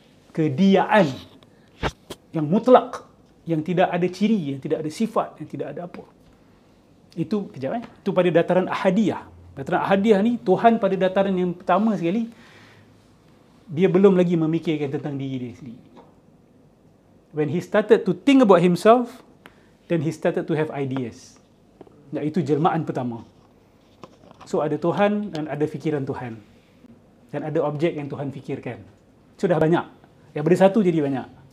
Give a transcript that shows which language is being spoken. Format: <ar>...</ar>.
<ms>Kediaan yang mutlak, yang tidak ada ciri, yang tidak ada sifat, yang tidak ada apa. Itu kejap Itu pada dataran ahadiyah. Dataran ahadiyah ni Tuhan pada dataran yang pertama sekali dia belum lagi memikirkan tentang diri dia sendiri.</ms> <en>When he started to think about himself, then he started to have ideas.</en> <ms>Itu jelmaan pertama. So ada Tuhan dan ada fikiran Tuhan. Dan ada objek yang Tuhan fikirkan. Sudah banyak. Daripada satu jadi banyak.</ms>